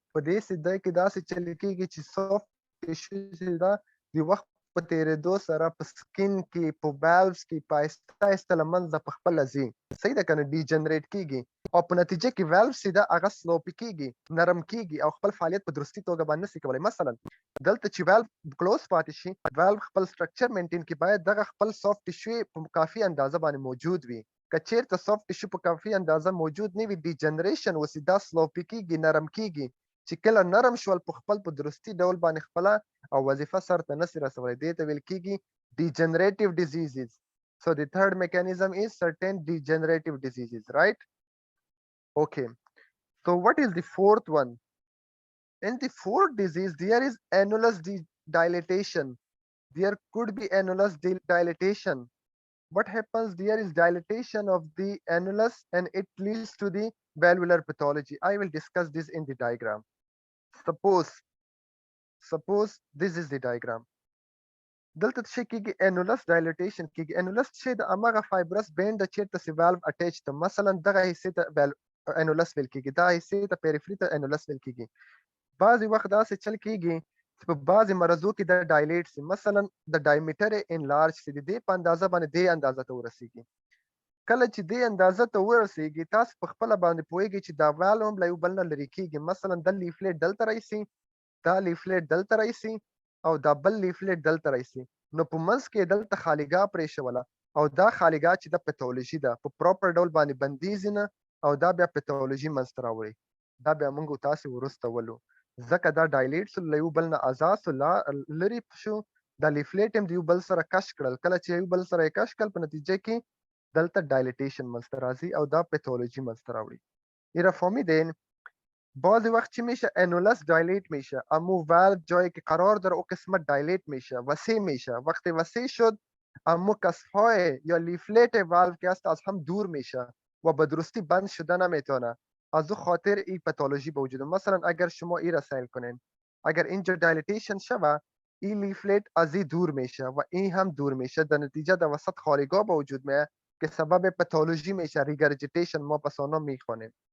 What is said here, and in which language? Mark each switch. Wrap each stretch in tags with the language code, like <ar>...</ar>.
<ps>په دې سده کې داسې چل کېږي چې سافت ټیشو چې دا د وخت په تیرېدو سره په سکین کې په والوز کې په آهسته آهسته له منځه په خپله ځي، صحیح ده که نه، ډیجنریټ کېږي او په نتیجه کې والوز چې ده هغه سلوپي کېږي، نرم کېږي او خپل فعالیت په درستي توګه باندې نشي کولی. مثلا دلته چې والو کلوز پاتې شي، والو خپل سټرکچر مینټین کړي، باید دغه خپل سافت ټیشو په کافي اندازه باندې موجود وي. که چېرته سافت ټیشو په کافي اندازه موجود نه وي، ډیجنریشن وسي، دا سلوپي کېږي، نرم کېږي، چې کله نرم شول په خپل په درستي ډول باندې خپله او وظیفه سرته نشي رسولی، دې ته ویل کېږي degenerative diseases.</ps> <en>So the third mechanism is certain degenerative diseases, right? Okay, so what is the fourth one? In the fourth disease, there is annulus dilatation. There could be annulus dilatation. What happens, there is dilatation of the annulus and it leads to the valvular pathology. I will discuss this in the diagram. Suppose this is the diagram.</en> <ps>دلته څه کېږي، انولس ډایلیټیشن کېږي. انولس چې د هماغه فایبرس بینډ د چېرته چې والو اټیچ ته، مثلا دغه حصې ته انولس ویل کېږي، دا حصې ته پیریفري ته انولس ویل کېږي. بعضې وخت داسې چل کېږي چې په بعضې مرضو کې د ډایلیټ سي، مثلا د ډایمیټر انلارج سي، د دې په اندازه باندې دې اندازه ته ورسېږي. کله چې دې اندازه ته ورسېږي تاسو په خپله باندې پوهېږئ چې دا والو هم له یو بل نه لرې کېږي. مثلا دا لیفلیټ دلته راشي، دا لیفلیټ دلته راشي او دا بل لیفلیټ دلته راشي، نو په منځ کې دلته خالیګاه پرې شوله او دا خالګات چې د پتولوژي ده په پراپر ډول باندې بندیږي نه او دا بیا پتولوژي منځته راوړي. دا بیا موږ تاسو ورسته ولو ځکه دا ډایلیټ سو له یو بل نه آزاد سو لرې شو د لیفلیټ هم د یو بل سره کش کړل کله چې یو بل سره یې کش کړل په نتیجه کې دلته ډایلیټیشن منځته راځي او دا پتولوژی منځته راوړي.</ps> <fa>ایرا فهمیدین؟ بعضی وقت چی میشه انولس دایلیت میشه اما والو جایی که قرار داره او قسمت دایلیت میشه وسیع میشه وقتی وسیع شد اما کسفهای یا لیفلت والو که است از هم دور میشه و به درستی بند شده نمیتونه از او خاطر این پتولوژی به وجود مثلا اگر شما این را سیل کنین اگر اینجا دایلیتیشن شوه این لیفلت از این دور میشه و این هم دور میشه در نتیجه در وسط خارگاه به وجود میاد که سبب پتولوژی میشه ریگرجیتیشن ما پس آنها میخوانیم.</fa>